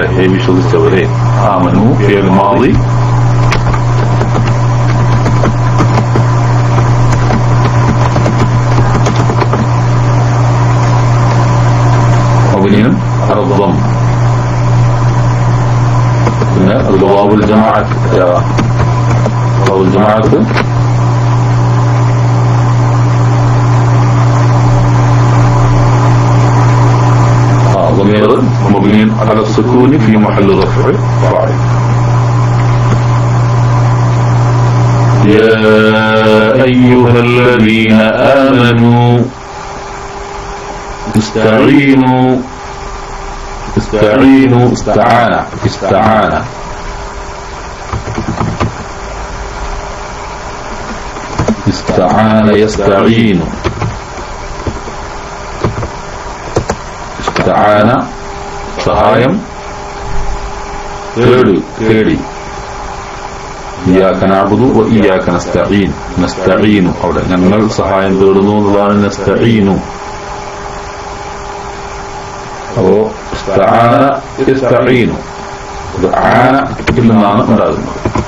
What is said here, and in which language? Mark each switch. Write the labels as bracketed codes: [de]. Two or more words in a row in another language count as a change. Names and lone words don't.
[ml] ഹേ വിശ്വസിച്ചവരെ. [ar] آمنوا فعل ماض مبني على الضم. [ml] പിന്നെ അത് [ar] واو الجماعة، واو الجماعة ضمير مبني على السكون في محل رفع فاعل. يا أيها الذين آمنوا استعينوا استعان يستعين استعان [ml] സഹായം തേടി. [ar] إياك نعبد وإياك نستعين, [ml] അവിടെ ഞങ്ങൾ സഹായം തേടുന്നു എന്നതാണ് നസ്തഈനു. അപ്പോ [ar] استعان يستعين, [ml] ആന നിന്നാണ് ഉണ്ടാകുന്നത്.